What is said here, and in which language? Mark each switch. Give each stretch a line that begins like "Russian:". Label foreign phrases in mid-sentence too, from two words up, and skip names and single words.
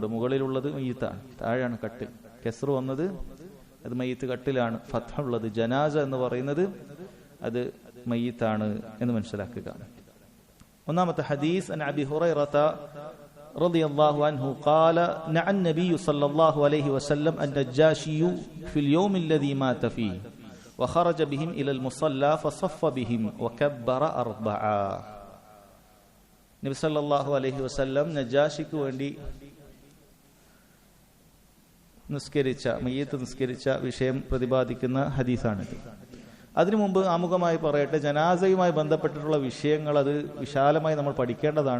Malayalam: മുകളിലുള്ളത് മയ്യത്താണ്, താഴെയാണ് കട്ടിൽ. കെസ്റ് വന്നത് അത് മയ്യത്ത് കട്ടിലാണ്. ഫത്ഹുള്ളത് ജനാസ എന്ന് പറയുന്നത് അത് മയ്യത്താണ് എന്ന് മനസ്സിലാക്കുക. ഒന്നാമത്തെ ഹദീസ്
Arabic: عن أبي هريرة رضي الله عنه قال نعى النبي صلى الله عليه وسلم النجاشي في اليوم الذي مات فيه وخرج بهم إلى المصلى فصف بهم وكبر أربعا.
Malayalam: നബി
Arabic: صلى الله عليه وسلم
Malayalam: നജാഷിക്ക് വേണ്ടി മയ്യിത്ത് നിസ്കരിച്ച വിഷയം പ്രതിപാദിക്കുന്ന ഹദീസാണിത്. അതിനു മുമ്പ് ആമുഖമായി പറയട്ടെ, ജനാസയുമായി ബന്ധപ്പെട്ടിട്ടുള്ള വിഷയങ്ങൾ അത് വിശാലമായി നമ്മൾ പഠിക്കേണ്ടതാണ്.